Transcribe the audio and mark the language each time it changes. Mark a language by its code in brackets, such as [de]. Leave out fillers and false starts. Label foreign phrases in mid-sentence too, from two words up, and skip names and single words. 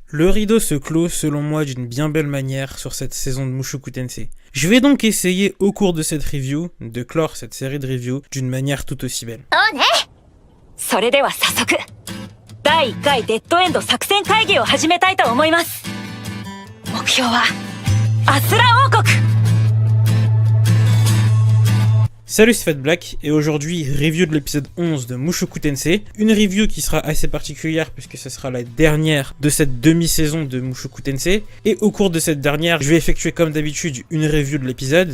[fr] Le rideau se clôt selon moi d'une bien belle manière sur cette saison de Mushoku Tensei. Je vais donc essayer au cours de cette review de clore cette série de reviews d'une manière tout aussi belle. [ja] それでは早速第1回デッドエンド作戦会議を始めたいと思います。目標はアスラ王国。 [fr] Salut, c'est Fat Black, et aujourd'hui, review de l'épisode 11 de Mushoku Tensei. Une review qui sera assez particulière puisque ce sera la dernière de cette demi-saison de Mushoku Tensei. Et au cours de cette dernière, je vais effectuer comme d'habitude une review de l'épisode.